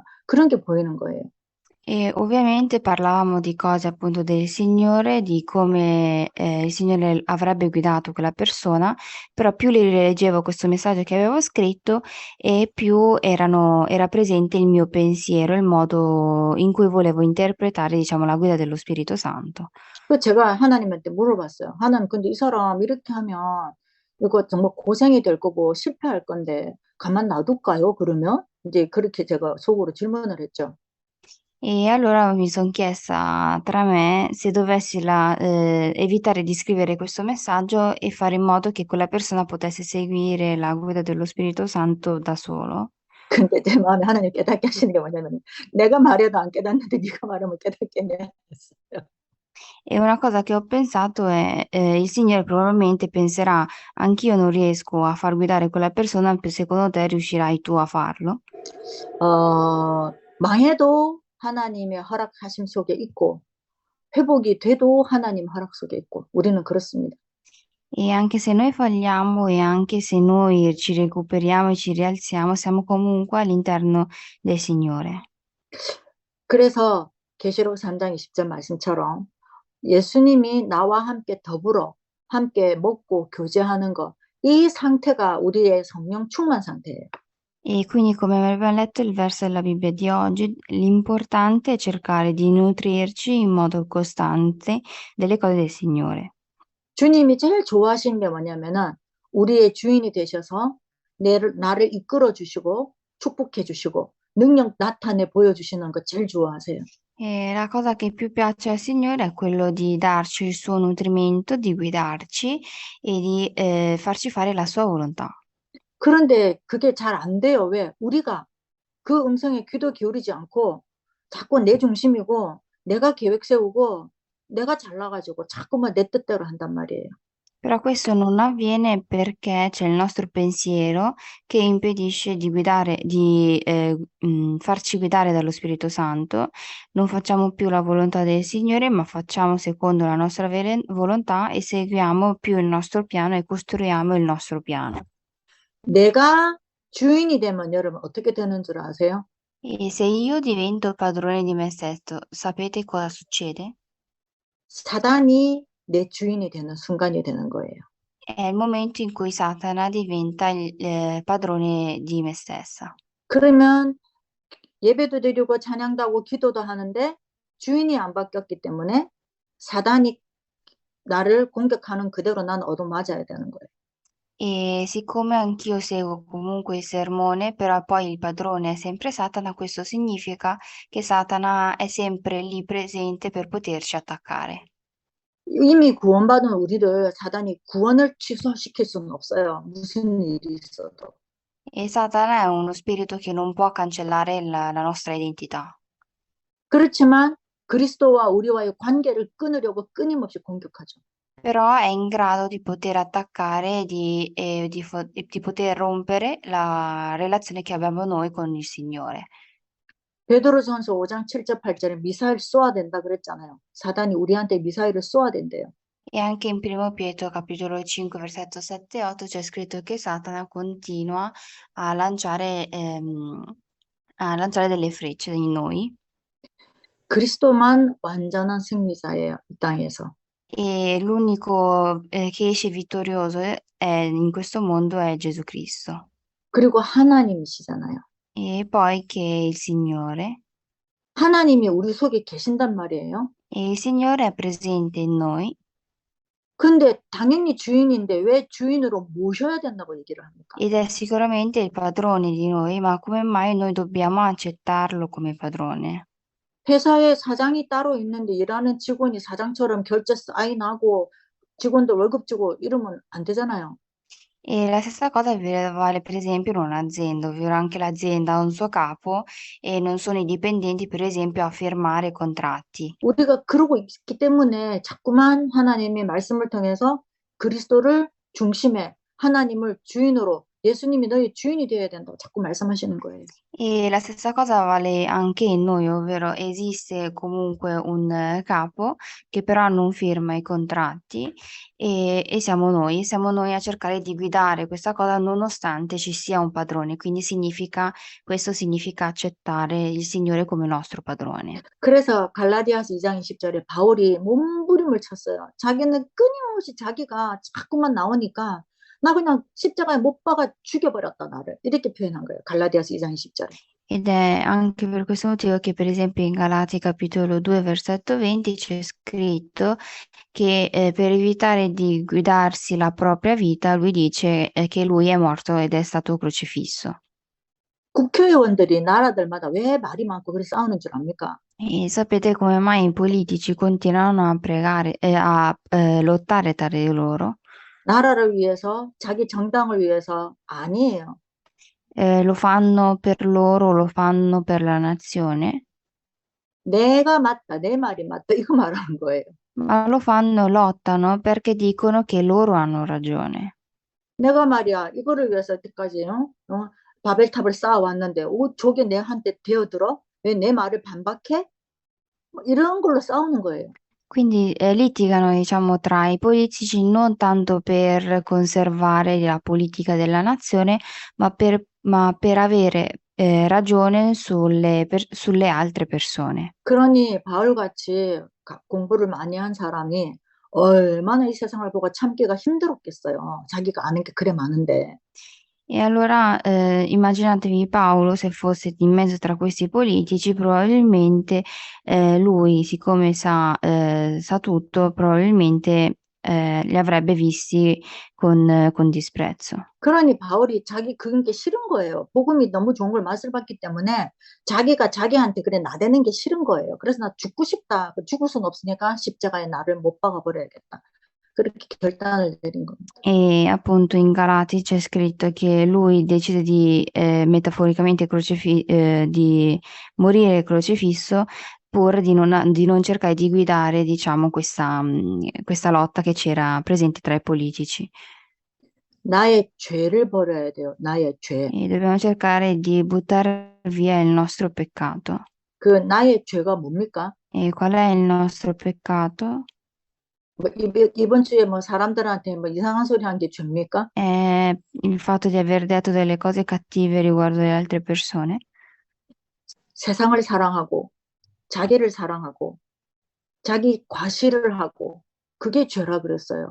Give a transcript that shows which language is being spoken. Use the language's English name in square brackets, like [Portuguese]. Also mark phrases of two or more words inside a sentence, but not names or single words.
[Korean] 그런 게 보이는 거예요. [Italian] E ovviamente parlavamo di cose appunto del Signore, di come il Signore avrebbe guidato quella persona, però più le rileggevo questo messaggio che avevo scritto e più era presente il mio pensiero, il modo in cui volevo interpretare, diciamo, la guida dello Spirito Santo. [Korean] 그 제가 하나님한테 물어봤어요. 하나님, 근데 이 사람 이렇게 하면 이거 정말 고생이 될 거고 실패할 건데 가만 놔둘까요? 그러면 이제 그렇게 제가 속으로 질문을 했죠. [Italian] E allora mi son chiesta tra me se dovessi evitare di scrivere questo messaggio e fare in modo che quella persona potesse seguire la guida dello Spirito Santo da solo. [Korean] 근데 제 마음에 하나님 깨닫게 하시는 게 뭐냐면 내가 말해도 안 깨닫는데 네가 말하면 깨닫겠냐 했어요. [Italian] E una cosa che ho pensato è, il Signore probabilmente penserà: "Anch'io non riesco a far guidare quella persona, secondo te riuscirai tu a farlo?" [Korean] 망해도 하나님의 허락하심 속에 있고 회복이 돼도 하나님 허락 속에 있고 우리는 그렇습니다. [Italian] E anche se noi falliamo e anche se noi ci recuperiamo e ci rialziamo, siamo comunque all'interno del Signore. [Korean] 그래서 계시록 3장 20절 말씀처럼 예수님이 나와 함께 더불어 함께 먹고 교제하는 것, 이 상태가 우리의 성령 충만 상태예요. [Italian] E quindi, come abbiamo letto il verso della Bibbia di oggi, l'importante è cercare di nutrirci in modo costante delle cose del Signore. [Korean] 주님이 제일 좋아하시는 게 뭐냐면은 우리의 주인이 되셔서 나를 이끌어 주시고 축복해 주시고 능력 나타내 보여주시는 거 제일 좋아하세요. [Italian] E la cosa che più piace al Signore è quello di darci il suo nutrimento, di guidarci e di farci fare la sua volontà. [Korean] 그런데 그게 잘 안 돼요. 왜? 우리가 그 음성에 귀도 기울이지 않고 자꾸 내 중심이고 내가 계획 세우고 내가 잘나가지고 자꾸만 내 뜻대로 한단 말이에요. [Italian] Però questo non avviene perché c'è il nostro pensiero che impedisce di guidare, farci guidare dallo Spirito Santo. Non facciamo più la volontà del Signore, ma facciamo secondo la nostra volontà e seguiamo più il nostro piano e costruiamo il nostro piano. [Korean] 내가 주인이 되면 여러분 어떻게 되는 줄 아세요? [Italian] E se io divento il padrone di me stesso, sapete cosa succede? [Korean] 사단이 내 주인이 되는 순간이 되는 거예요. [Italian] È il momento in cui Satana diventa il padrone di me stessa. [Korean] 그러면 예배도 드리고 찬양도 하고 기도도 하는데 주인이 안 바뀌었기 때문에 사단이 나를 공격하는 그대로 난 얻어맞아야 되는 거예요. [Italian] E siccome anch'io seguo comunque il sermone, però poi il padrone è sempre Satana, questo significa che Satana è sempre lì presente per poterci attaccare. [Korean] 이미 구원받은 우리를 사단이 구원을 취소시킬 수는 없어요. 무슨 일이 있어도. [Italian] E Satana è uno spirito che non può cancellare la nostra identità. [Korean] 그렇지만 그리스도와 우리와의 관계를 끊으려고 끊임없이 공격하죠. [Italian] Però è in grado di poter attaccare e di poter rompere la relazione che abbiamo noi con il Signore. [Korean] 베드로전서 5장 7절 8절에 미사일 쏘아댄다 그랬잖아요. 사단이 우리한테 미사일을 쏘아댄대요. [Italian] E anche in Primo Pietro capitolo 5 versetto 7 e 8 c'è scritto che Satana continua a lanciare delle frecce in noi [Korean] 그리스도만 완전한 승리자예요. 이 땅에서. [Italian] e l'unico che esce vittorioso in questo mondo è Gesù Cristo. [Korean] 그리고 하나님이시잖아요. [Italian] E poi che è il Signore. [Korean] 하나님이 우리 속에 계신단 말이에요. [Italian] E il Signore è presente in noi. [Korean] 근데 당연히 주인인데 왜 주인으로 모셔야 된다고 얘기를 합니까? [Italian] Ed è sicuramente il padrone di noi, ma come mai noi dobbiamo accettarlo come padrone? [Korean] 회사에 사장이 따로 있는데 일하는 직원이 사장처럼 결제 사인하고 직원들 월급 주고 이러면 안 되잖아요. [Italian] E la stessa cosa vale per esempio in un'azienda, ovvero anche l'azienda ha un suo capo e non sono i dipendenti, per esempio, a firmare contratti. [Korean] 우리가 그러고 있기 때문에 자꾸만 하나님의 말씀을 통해서 그리스도를 중심에 하나님을 주인으로 예수님이 너희 주인이 되어야 된다고 자꾸 말씀하시는 거예요. [Italian] E la stessa cosa vale anche in noi, ovvero esiste comunque un capo che però non firma i contratti e siamo noi a cercare di guidare questa cosa nonostante ci sia un padrone, quindi questo significa accettare il Signore come nostro padrone. [Korean] 그래서 갈라디아서 2장 20절에 바울이 몸부림을 쳤어요. 자기는 끊임없이 자기가 자꾸만 나오니까 나 그냥 십자가에 못 박아 죽여버렸다 나를 이렇게 표현한 거예요. 갈라디아서 2장 20절에. [Italian] Ed è anche per questo motivo che per esempio in Galati capitolo 2 versetto 20 c'è scritto che per evitare di guidarsi la propria vita lui dice che lui è morto ed è stato crocifisso. [Korean] 국회의원들이 나라들마다 왜 말이 많고 그래 싸우는 줄 압니까? [Italian] E sapete come mai i politici continuano a pregare a lottare tra di loro? [Korean] 나라를 위해서 자기 정당을 위해서 아니에요. [Italian] Lo fanno per loro, lo fanno per la nazione, [Korean] 내가 맞다, 내 말이 맞다 이거 말하는 거예요. [Italian] ma lottano perché dicono che loro hanno ragione. [Korean] 내가 말이야 이거를 위해서 여태까지 바벨탑을 쌓아왔는데 저게 내한테 되어들어? 왜 내 말을 반박해? 뭐 이런 걸로 싸우는 거예요. [Italian] Quindi litigano, diciamo, tra i politici non tanto per conservare la politica della nazione, ma per avere ragione sulle altre persone. [Korean] 그러니 바울같이 공부를 많이 한 사람이 얼마나 이 세상을 보고 참기가 힘들었겠어요. 자기가 아는 게 그래 많은데. [Italian] E allora immaginatevi Paolo se fosse in mezzo tra questi politici, probabilmente lui, siccome sa tutto, probabilmente li avrebbe visti con disprezzo. [Korean] 그러니 바울이 자기 그런 게 싫은 거예요. 복음이 너무 좋은 걸 맛을 봤기 때문에 자기가 자기한테 그래 나대는 게 싫은 거예요. 그래서 나 죽고 싶다. 죽을 수는 없으니까 십자가에 나를 못 박아 버려야겠다. 그렇게 결단을 내린 겁니다. [Italian] E appunto in Galati c'è scritto che lui decide di metaforicamente di morire crocifisso pur di non cercare di guidare, diciamo, questa lotta che c'era presente tra i politici. [Korean] 나의 죄를 버려야 돼요. 나의 죄. [Italian] E dobbiamo cercare di buttare via il nostro peccato. [Korean] 그 나의 죄가 뭡니까? [Italian] E qual è il nostro peccato? [Korean] 뭐 이번 주에 뭐 사람들한테 뭐 이상한 소리 한 게 죄입니까? [Italian] È il fatto di aver detto delle cose cattive riguardo le altre persone. [Korean] 세상을 사랑하고 자기를 사랑하고 자기 과시를 하고 그게 죄라 그랬어요.